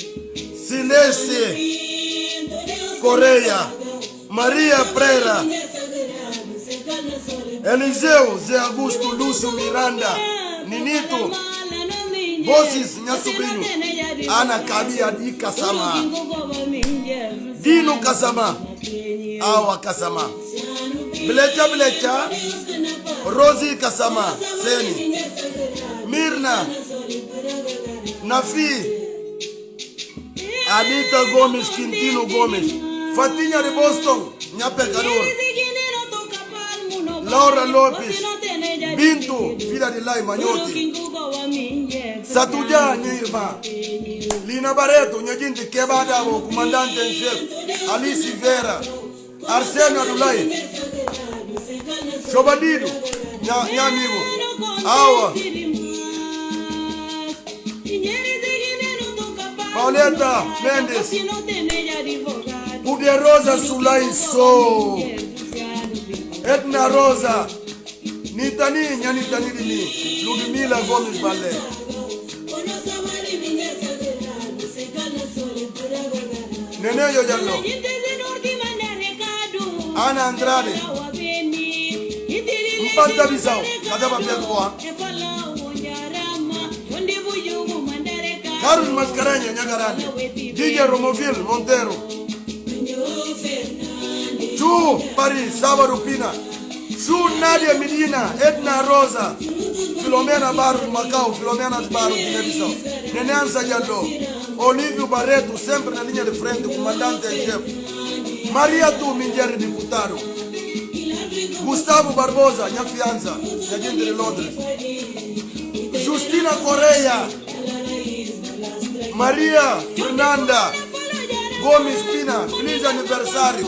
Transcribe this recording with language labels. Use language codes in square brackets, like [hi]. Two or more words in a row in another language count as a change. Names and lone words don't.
[pt] Silese, Correia, Maria Pereira, Eliseu, Zé Augusto, Lúcio Miranda, Ninito, Bossis, minha sobrinho, Ana Cabia de Kasama, Dino Kasama, Awa Kasama, Blecha, Rosi Kasama, Seni, Mirna, Nafi, Anita Gomes, Quintino Gomes, Fatinha de Boston, minha pecador, Laura Lopes, Bintu, filha de Lai Manhote, Satuja, minha irmã, Lina Barreto, minha gente quebrada, o comandante em chefe, Alice Vera, Arsênio Adulai, Chobadido, minha amigo, Awa, Pauleta Mendes, Puderosa Sulai So, Edna Rosa, Nitani, Nyanitani Dini, Ludmila Gomes Balé, Nene Yojallo, Ana Andrade, Mpanta Bisao, Kadaba Piakoa, Carlos Mascarenha, Nyagarani, DJ Romoville, Montero, Chu, Paris, Sabarupina, Chu, Nadia Medina, Edna Rosa, Filomena Barro, Macau, Filomena Barro, Guiné-Bissau, Nenança Diallo, Olívio Barreto, sempre na linha de frente, comandante em chefe, Maria Tu, Mindiere Deputado, Gustavo Barbosa, minha fiança, minha gente de Londres, Justina Correia, Maria Fernanda, Gomes Pina, feliz aniversário.